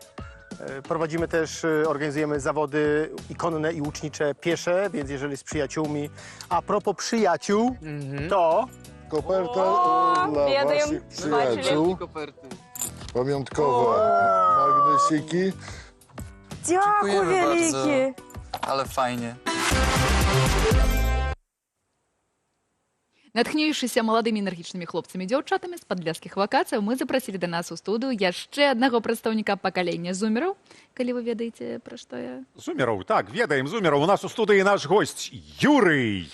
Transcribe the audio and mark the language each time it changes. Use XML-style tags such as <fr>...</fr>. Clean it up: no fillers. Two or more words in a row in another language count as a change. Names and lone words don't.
<pl>Prowadzimy też, organizujemy zawody i konne, i łucznicze piesze, więc jeżeli z przyjaciółmi. A propos przyjaciół, to... Koperta dla waszych przyjaciół. Pamiątkowe magnesiki. Dziękuję wielkie. Ale fajnie.</pl> <be>Натхнёўшыся маладымі энергічнымі хлопцамі і дзяўчатамі з падляскіх вакацыяў, мы запрасілі да нас у студыю яшчэ аднаго прадстаўніка пакалення зумераў. Калі вы ведаеце, пра што я? Зумераў, так, ведаем зумераў. У нас у студыі наш госць Юрый.</be>